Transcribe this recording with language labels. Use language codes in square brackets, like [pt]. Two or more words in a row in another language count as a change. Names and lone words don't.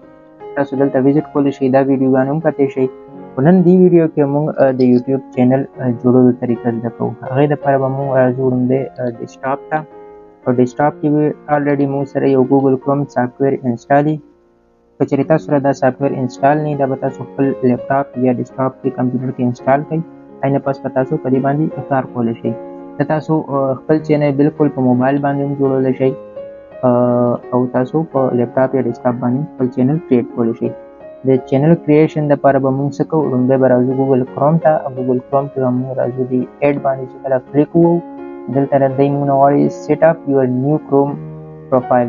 [ps] تاسو دلته وزټ کولی شئ، دا ویډیوګانې هم کتلی شئ. نن دی ویډیو کې موږ د یوټیوب چینل جوړولو طریقه زده کوو. هغې دپاره به موږ راځو لومړی ډیسکټاپ ته. په ډیسکټاپ کې به الریډي موږ سره یو ګوګل کروم [en] software install [ps] وي. که چېرې تاسو سره دا [en] software install [ps] نه وي، دا به تاسو خپل لیپټاپ یا ډیسکټاپ کې کمپیوټر کې انسټال کړئ. اینه پس به تاسو په دې باندې کار کولی شئ. که تاسو خپل چینل بالکل په موبایل باندې هم جوړولی شئ او تاسو په لیپټاپ یا ډیسکټاپ باندې خپل [en] channel create [ps] کولی شئ. د [en] channel creation [ps] دپاره به موږ څه کوو، لومړی به راځو ګوګل کروم ته. ګوګل کروم کې به موږ راځو د ایډ باندې چې کله کلیک ووهو، دلته دی موږ نه غواړي [en] set up your new Chrome profile.